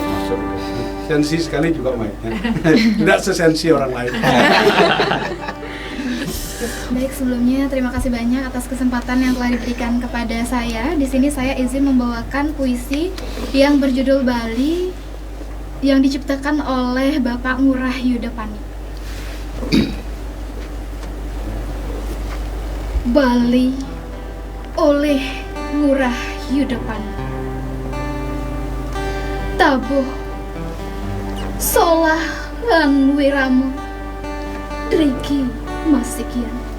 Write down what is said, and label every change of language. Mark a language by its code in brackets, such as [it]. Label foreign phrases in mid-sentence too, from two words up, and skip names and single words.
[id] Sensi sekali juga mainnya. Tidak sesensi orang lain. Baik, sebelumnya terima kasih banyak atas kesempatan yang telah diberikan kepada saya. Di sini saya izin membawakan puisi yang berjudul Bali yang diciptakan oleh Bapak Ngurah Yudapani. Bali oleh Ngurah Yudepan. [ban] Tabuh Solah lan Wiramo Driki Masikian.